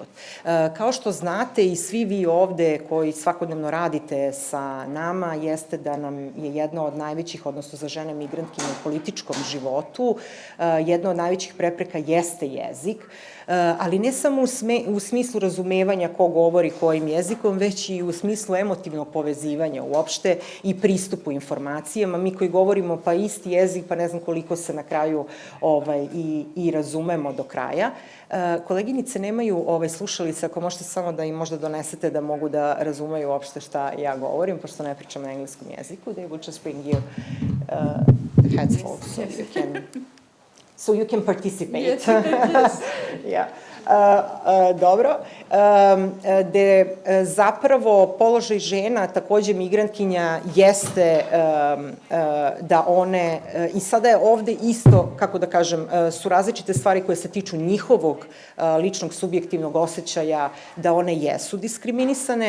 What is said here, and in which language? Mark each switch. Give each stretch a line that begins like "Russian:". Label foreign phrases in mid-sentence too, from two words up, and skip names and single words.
Serbian: Kao što znate i svi vi ovde koji svakodnevno radite sa nama, jeste da nam je jedna od najvećih, odnosno za žene migrantkinje u političkom životu, jedna od najvećih prepreka jeste jezik, ali ne samo u smislu razumevanja ko govori kojim jezikom, već i u smislu emotivnog povezivanja uopšte i pristupu informacijama. Mi koji govorimo pa isti jezik, pa ne znam koliko se na kraju i razumemo do kraja. Koleginice nemaju slušalice, ako možete samo da im možda donesete da mogu da razumeju uopšte šta ja govorim, pošto ne pričam na engleskom jeziku.
English: They would just bring you headphones so you can participate. Yeah.
Serbian: Dobro. Gde zapravo položaj žena, takođe migrantkinja, jeste da one, i sada je ovde isto, kako da kažem, su različite stvari koje se tiču njihovog ličnog subjektivnog osjećaja da one jesu diskriminisane.